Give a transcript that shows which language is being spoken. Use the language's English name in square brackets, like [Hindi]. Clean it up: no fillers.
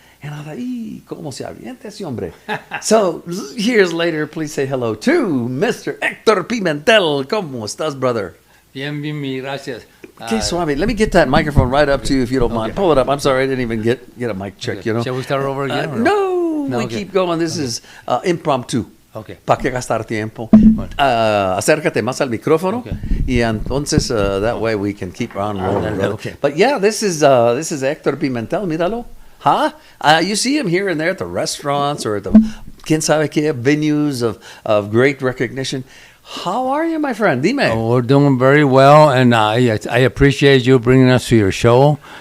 [English] And I thought, [Spanish] ¿cómo se avienta ese hombre? [English] So years later, please say hello to Mr. [Spanish] Hector Pimentel. ¿Cómo estás, brother? Bien, gracias. [English] Okay, Swami, let me get that microphone right up to you if you don't mind. Pull it up. I'm sorry, I didn't even get a mic check, Shall we start over again? No, we keep going. This is impromptu. Okay. [Spanish] ¿Para qué gastar tiempo? Acércate más al micrófono. [English] Okay. [Spanish] Y entonces, [English] that way we can keep on rolling. Okay. But yeah, this is Hector Pimentel. [Spanish] Míralo. [English] Huh? You see him here and there at the restaurants or at the [Spanish] quién sabe qué [English] venues of great recognition. How are you, my friend? [Spanish] Dime. [English] Oh, we're doing very well, and I appreciate you bringing us to your show.